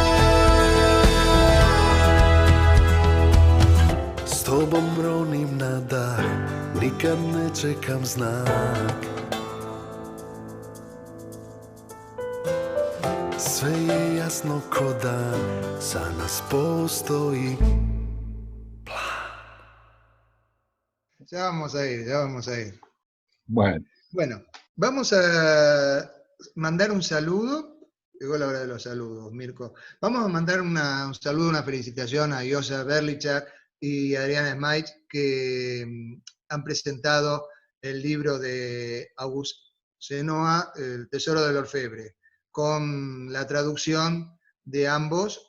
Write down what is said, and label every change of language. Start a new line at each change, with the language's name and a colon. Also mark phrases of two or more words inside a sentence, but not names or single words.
Croatian: S tobom ronim na dah, nikad ne čekam znak. Sve je jasno ko dan, za nas postoji.
Spanish: Ya vamos a ir, ya vamos a ir. Bueno, Bueno, vamos a mandar un saludo. Llegó la hora de los saludos, Mirko. Vamos a mandar un saludo, una felicitación a Josa Berlichak y Adriana Smaich, que han presentado el libro de August Senoa, El Tesoro del Orfebre, con la traducción de ambos.